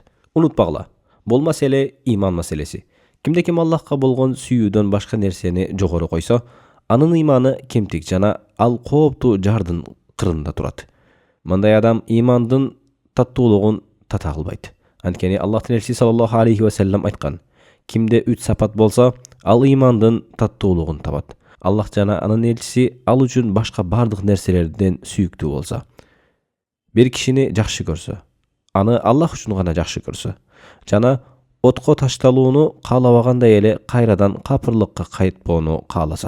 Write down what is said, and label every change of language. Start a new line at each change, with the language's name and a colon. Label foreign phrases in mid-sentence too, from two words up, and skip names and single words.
Kyrgyz: Унутпагыла, бул маселе иман маселеси. Ким Аллахка болгон сүйүүдөн башка нерсени жогору койсо, анын иманы кемтик жана ал кооптуу жардын кырында турат. Мындай адам имандын таттуулугун тата албайт. Анткени Аллахтын элчиси
Arabic: صلى الله عليه وسلم
Kyrgyz: айткан: кимде 3 сапат болсо, ал имандын таттуулугун табат. Аллах жана анын элчиси ал үчүн башка бардык нерселерден сүйүктүү болсо. Бир кишини жакшы көрсө, аны Аллах үчүн гана жакшы көрсө, жана отко ташталууну каалабагандай эле кайрадан капырлыкка кайтпоону кааласа.